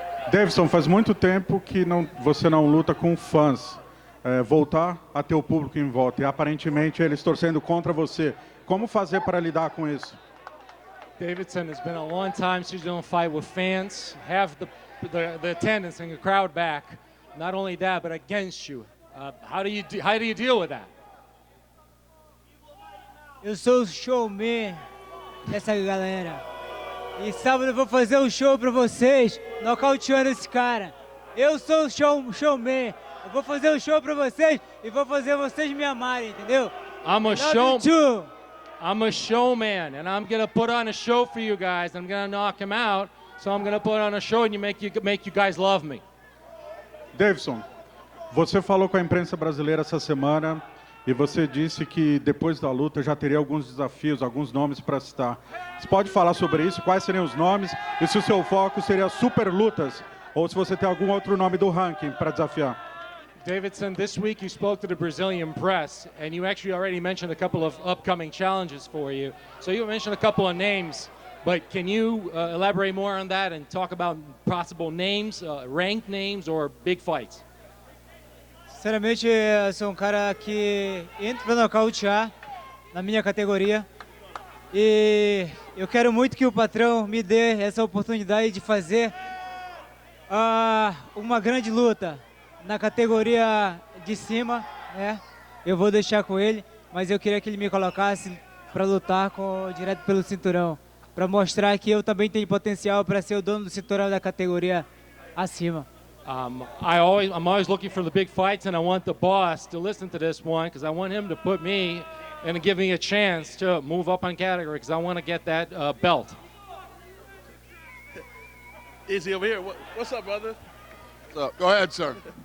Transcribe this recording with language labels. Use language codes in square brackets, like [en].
[pt] Deiveson, faz muito tempo que você não luta com fãs. Voltar a ter o público em volta e aparentemente eles torcendo contra você. Como fazer para lidar com isso? [en] Deiveson, it's been a long time since you don't fight with fans. Have the attendance and the crowd back. Not only that, but against you. How do you deal with that? [pt] Eu sou o showman dessa galera. E sábado eu vou fazer um show pra vocês, nocauteando esse cara. Eu sou o showman. Eu vou fazer um show pra vocês e vou fazer vocês me amarem, entendeu? [en] I'm a showman, and I'm gonna put on a show for you guys. I'm gonna knock him out, so I'm gonna put on a show and make you guys love me. [pt] Deiveson, você falou com a imprensa brasileira essa semana e você disse que depois da luta já teria alguns desafios, alguns nomes para citar. Você pode falar sobre isso? Quais seriam os nomes? E se o seu foco seria super lutas? Ou se você tem algum outro nome do ranking para desafiar? [en] Deiveson, this week you spoke to the Brazilian press, and you actually already mentioned a couple of upcoming challenges for you. So you mentioned a couple of names, but can you elaborate more on that and talk about possible names, ranked names, or big fights? [pt] Sinceramente, eu sou um cara que entra pra nocautear na minha categoria. E eu quero muito que o patrão me dê essa oportunidade de fazer uma grande luta na categoria de cima, né? Eu vou deixar com ele, mas eu queria que ele me colocasse para lutar direto pelo cinturão, para mostrar que eu também tenho potencial para ser o dono do cinturão da categoria acima. [en] I'm always looking for the big fights, and I want the boss to listen to this one because I want him to put me and give me a chance to move up on category because I want to get that belt. Easy over here. What's up, brother? Go ahead, sir.